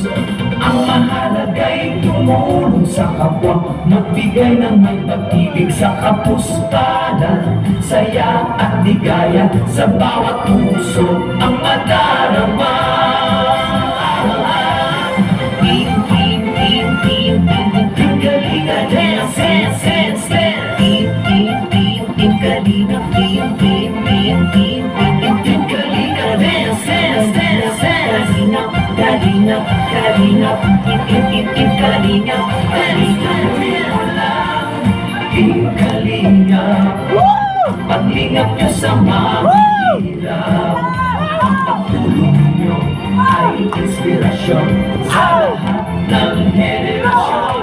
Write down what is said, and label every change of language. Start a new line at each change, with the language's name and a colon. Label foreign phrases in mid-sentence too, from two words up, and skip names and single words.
Filipino: Ang mahalaga'y tumulong sa kapwa, magbigay ng may pag-ibig sa kapuspanan, saya at ligaya sa bawat puso ang madarama. Beep, beep, beep, beep, beep, beep,
English: Kalingap dance, dance, dance, dance, beep, beep, beep, beep, Kalingap beep, beep, beep, beep, beep, beep, Kalingap dance, dance, dance, dance, Kalingap, Kalingap, Kalingap, beep, beep, beep, beep, Kalingap, Kalingap.
Filipino: Team Kalingap, paglingap nyo sa mahihirap, ang pagtulong nyo ay inspirasyon sa lahat ng henerasyon.